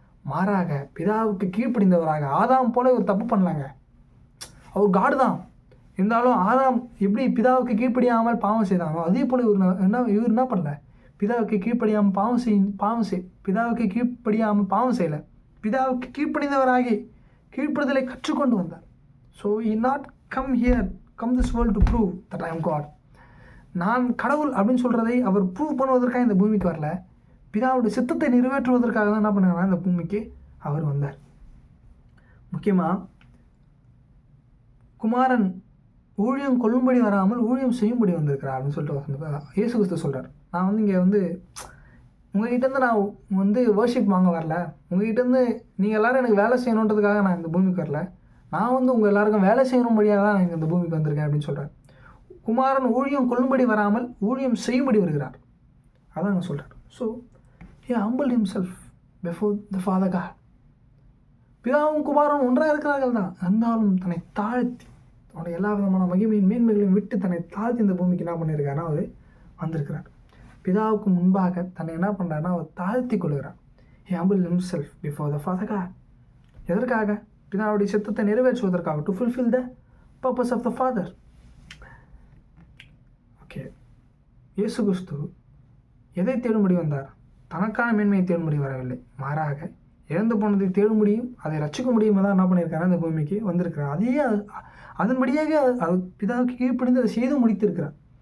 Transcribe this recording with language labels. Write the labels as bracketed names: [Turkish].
[Tamil] மாறாக பிதாவுக்கு கீழ்ப்படிந்தவராக ஆதாம் போல இவர் தப்பு பண்ணலாங்க. அவர் காடு தான். இருந்தாலும் ஆதாம் எப்படி பிதாவுக்கு கீழ்ப்படியாமல் பாவம் செய்தானோ அதே போல் இவர் என்ன பண்ணல, பிதாவுக்கு கீழ்ப்படியாமல் பிதாவுக்கு கீழ்ப்படியாமல் பாவம் செய்யலை. பிதாவுக்கு கீழ்ப்படிந்தவராகி கீழ்ப்படுதலை கற்றுக்கொண்டு வந்தார். [English] So he not come this world to prove that I am God. [Tamil] நான் கடவுள் அப்படின்னு சொல்கிறதை அவர் ப்ரூவ் பண்ணுவதற்காக இந்த பூமிக்கு வரல, பிதாவுடைய சித்தத்தை நிறைவேற்றுவதற்காக தான் என்ன பண்ணாங்கன்னா இந்த பூமிக்கு அவர் வந்தார். முக்கியமாக குமாரன் ஊழியம் கொள்ளும்படி வராமல் ஊழியம் செய்யும்படி வந்திருக்கிறார் அப்படின்னு சொல்லிட்டு இயேசு கிறிஸ்து சொல்கிறார். நான் இங்கே உங்கள்கிட்டேருந்து நான் வர்ஷிப் வாங்க வரல, உங்கள்கிட்டேருந்து நீங்கள் எல்லோரும் எனக்கு வேலை செய்யணுன்றதுக்காக நான் இந்த பூமிக்கு வரல, நான் உங்கள் எல்லாருக்கும் வேலை செய்யணும்படியாக தான் நான் இந்த பூமிக்கு வந்திருக்கேன் அப்படின்னு சொல்கிறார். குமாரன் ஊழியம் கொள்ளும்படி வராமல் ஊழியம் செய்யும்படி வருகிறார், அதான் நான் சொல்கிறார். [English] So he humbled himself before the Father God. [Tamil] பிதாவும் குமாரனும் ஒன்றாக இருக்கிறார்கள் தான், இருந்தாலும் தன்னை தாழ்த்தி அவனுடைய எல்லா விதமான மகிமையின் மேன்மைகளையும் விட்டு தன்னை தாழ்த்தி இந்த பூமிக்கு என்ன பண்ணியிருக்காருன்னா அவர் வந்திருக்கிறார். பிதாவுக்கு முன்பாக தன்னை என்ன பண்ணுறாருன்னா அவர் தாழ்த்தி கொள்கிறார். [English] he humbled himself before the Father God. [Tamil] எதற்காக? பிதாவுடைய சித்தத்தை நிறைவேற்றுவதற்காக, [English] To fulfill the purpose of the Father. [Tamil] Okay, இயேசு கிறிஸ்து எதை தேடும்படி வந்தார்? தனக்கான மேன்மையை தேடும்படி வரவில்லை, மாறாக இழந்து போனதை தேடும்படியும் அதை ரசிக்க முடியுமா தான் என்ன பண்ணியிருக்காரு, அந்த பூமிக்கு வந்திருக்கிறார். அதையே அதன்படியாக அது பிதாவுக்கு கீழ்ப்படிந்து அதை செய்து முடித்திருக்கிறார்.